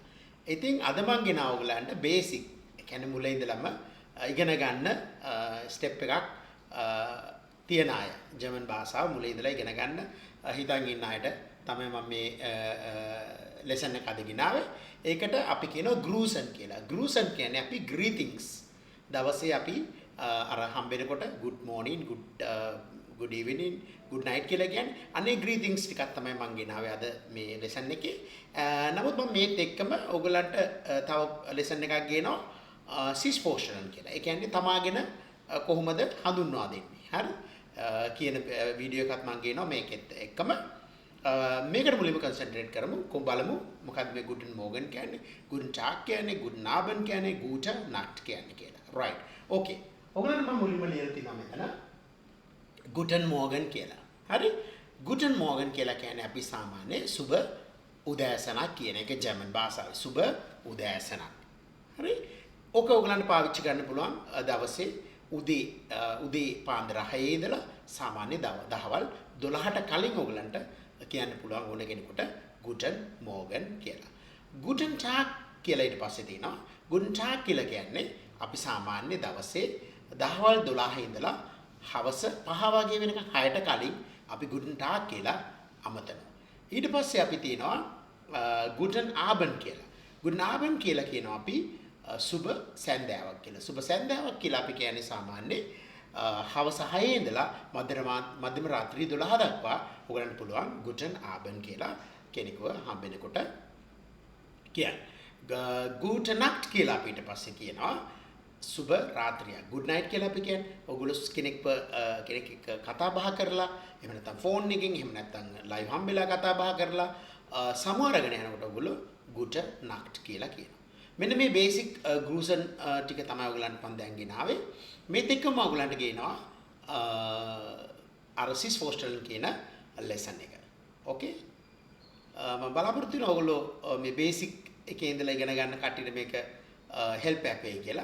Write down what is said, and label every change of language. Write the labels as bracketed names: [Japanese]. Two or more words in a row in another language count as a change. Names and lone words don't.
[Sinhala] ඉතින් අද මම ගෙනාව ඔයගලන්ට බේසික් කියන්නේ මුල ඉඳලම ඉගෙන ගන්න ස්ටෙප් එකක් තියන අය ජර්මන් භාෂාව මුල ඉඳලා ඉගෙන ගන්න හිතන් ඉන්න අයට තමයි මම මේ ලෙසන් එක අද ගෙනාවේ. ඒකට අපි කියනවා ග්‍රූසන් කියලා. ග්‍රූසන් කියන්නේ අපි greetings දවසේ අපි අර හම්බෙනකොට [English] good morning good evening good night [Sinhala] කියලා කියන්නේ අනේ greetings ටිකක් තමයි මම ගෙනාවේ අද මේ ලෙසන් එකේ. නමුත් මම මේත් එක්කම ඔයගලන්ට තව ලෙසන් එකක් ගේනවා සිස්පෝෂනල් කියලා. ඒ කියන්නේ තමාගෙන කොහොමද හඳුන්වා දෙන්නේ. හරි? කියන වීඩියෝ එකක් මම ගේනවා මේකෙත් එක්කම. මේකට මුලින්ම කන්සන්ට්‍රේට් කරමු. කොහොම බලමු මොකක්ද මේ [German] guten morgen [Sinhala] කියන්නේ, [German] guten tag [Sinhala] කියන්නේ, [German] guten abend [Sinhala] කියන්නේ, [German] gute nacht [Sinhala] කියන්නේ කියලා. [English] right. okay. [Sinhala] ඔයගලන්ට මම මුලින්ම ලියලා තිනවා මෙතන [German] guten morgen [Sinhala] කියලා. හරි? [German] guten morgen [Sinhala] කියලා කියන්නේ අපි සාමාන්‍ය සුබ උදෑසනක් කියන එක ජර්මන් භාෂාවේ. සුබ උදෑසනක්. හරි? ඔක ඔයගලන්ට පාවිච්චි කරන්න පුළුවන් දවසේ උදේ පාන්දර 6 ඉඳලා සාමාන්‍ය දහවල් 12ට කලින් ඔයගලන්ට කියන්න පුළුවන් ඕන කෙනෙකුට [German] guten morgen [Sinhala] කියලා. [German] guten tag [Sinhala] කියලා ඊට පස්සේ තියෙනවා. [German] guten tag [Sinhala] කියලා කියන්නේ අපි සාමාන්‍ය දවසේ දහවල් 12 ඉඳලා හවස 5 වගේ වෙනකන් 6ට කලින් අපි guten tag කියලා අමතනවා. ඊට පස්සේ අපි තියෙනවා [German] guten abend [Sinhala] කියලා. [German] guten abend [Sinhala] කියලා කියනවා අපි සුබ සැන්දෑවක් කියලා. සුබ සැන්දෑවක් කියලා අපි කියන්නේ සාමාන්‍ය හවස 6 ඉඳලා මධ්‍යම රාත්‍රී 12 දක්වා ඔයගලන්ට පුළුවන් [German] guten abend [Sinhala] කියලා කෙනෙකුව හම්බෙනකොට කියන්න. [German] gute nacht [Sinhala] කියලා අපි ඊට පස්සේ කියනවා සුබ රාත්‍රියක්. [English] good night [Sinhala] කියලා අපි කියන්නේ ඔයගොල්ලෝ කෙනෙක් එක්ක කතා බහ කරලා එහෙම නැත්නම් ෆෝන් එකකින් එහෙම නැත්නම් ලයිව් හම්බෙලා කතා බහ කරලා සමහරගෙන යනකොට ඔයගොල්ලෝ [German] gute nacht [Sinhala] කියලා කියනවා. මෙන්න මේ බේසික් ග්‍රූසන් ටික තමයි ඔයගලන්ට මම දැන් ගෙනාවේ. මේත් එක්කම ඔයගලන්ට ගේනවා අර සිස් ෆෝස්ටල් කියන ලෙසන් එක. ඕකේ? මම බලාපොරොත්තු වෙනවා ඔයගොල්ලෝ මේ බේසික් එකේ ඉඳලා ඉගෙන ගන්න කට්ටියට මේක හෙල්ප් එකක් වෙයි කියලා.